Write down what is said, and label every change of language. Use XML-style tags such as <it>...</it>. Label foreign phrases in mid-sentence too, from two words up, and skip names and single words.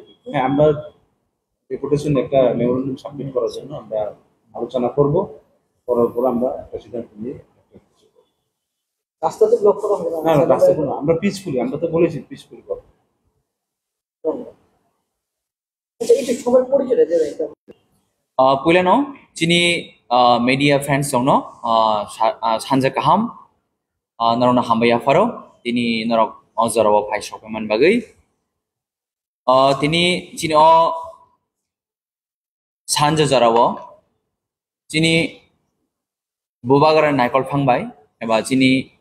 <bn>হ্যাঁ, আমরা ডেপুটেশন একটা মেমোরেন্ডাম সাবমিট করার জন্য আমরা আলোচনা করব, করার পর আমরা প্রেসিডেন্ট নিয়ে রাস্তা তো ব্লক করা হবে না, রাস্তা কোনো আমরা পিসফুলি, আমরা তো বলেছি পিসফুলি করব। এটা সবার পরিচয় দেবে এটা</bn> <trp>पुलेनो चिनी</trp> <en>media friends</en> <trp>जोंनो सानजा गाहाम नरना हामबाया फारो तिनी नरक अजराव फाइसकमान बागै तिनी चिनी सानजा जराव चिनी बुबागरा नायकल फांबाय एबा चिनी</trp>